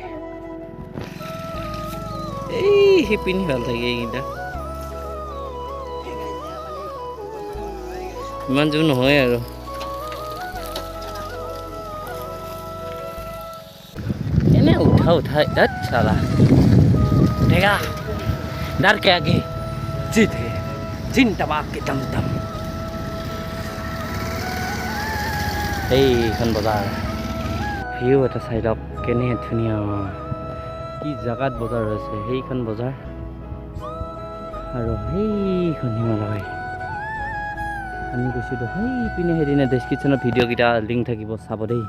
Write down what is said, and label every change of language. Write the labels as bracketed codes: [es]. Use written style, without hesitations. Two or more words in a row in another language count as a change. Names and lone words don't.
[as] এই শিপিনী ভাল থাকে এইকেইটা, ইমান জোৰ নহয় আৰু। এনে উঠা চালা উঠেগা [hi] डर के आगे जीत है, जिंदाबा के दम दम। [as] এইখন বজাৰ ভিউ এটা চাই লওক, কেনে ধুনীয়া, কি জেগাত বজাৰ হৈছে। সেইখন বজাৰ আৰু সেইখন হিমালয়। আমি গৈছিলোঁ সেইপিনে, সেইদিনা ডেছক্ৰিপশ্যনত ভিডিঅ'কেইটা লিংক থাকিব, চাব দেই।